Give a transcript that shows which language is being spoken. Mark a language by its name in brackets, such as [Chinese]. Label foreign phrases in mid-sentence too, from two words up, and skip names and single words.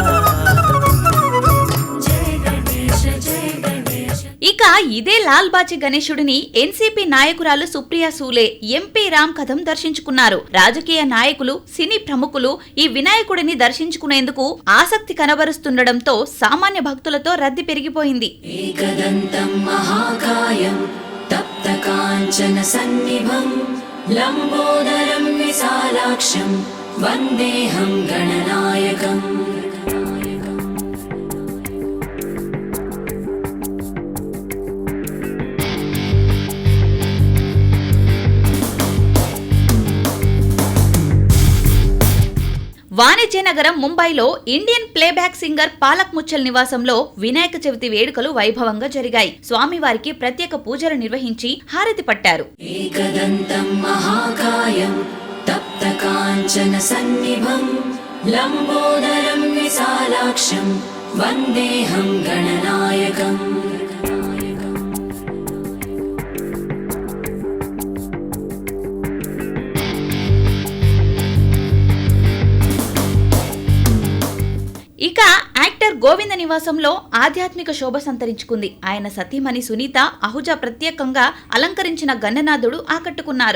[Telugu] ఇక ఇదే లాల్ బాజీ గణేశుడిని ఎన్సీపీ నాయకురాలు సుప్రియా సూలే, ఎంపీ రామ్ కథం దర్శించుకున్నారు. రాజకీయ నాయకులు, సినీ ప్రముఖులు ఈ వినాయకుడిని దర్శించుకునేందుకు ఆసక్తి కనబరుస్తుండటంతో సామాన్య భక్తులతో రద్దీ పెరిగిపోయింది. [Sanskrit] एकदन्तं महाकायं तप्तकाञ्चन सन्निभं लम्बोदरं विशालाक्षं वन्देऽहं गणनायकम्. [Telugu] వాణిజ్య నగరం ముంబైలో [English] Indian playback singer [Telugu] పాలక్ ముచ్చల్ నివాసంలో వినాయక చవితి వేడుకలు వైభవంగా జరిగాయి. స్వామివారికి ప్రత్యేక పూజలు నిర్వహించి హారతి పట్టారు. [Sanskrit] एकदन्तं महाकायं तप्तकाञ्चन सन्निभं लम्बोदरं विशालाक्षं वन्देऽहं गणनायकम्. [Telugu] ఇక యాక్టర్ గోవింద నివాసంలో ఆధ్యాత్మిక శోభ సంతరించుకుంది. ఆయన సతీమణి సునీత అహుజా ప్రత్యేకంగా అలంకరించిన గణనాథుడు ఆకట్టుకున్నారు.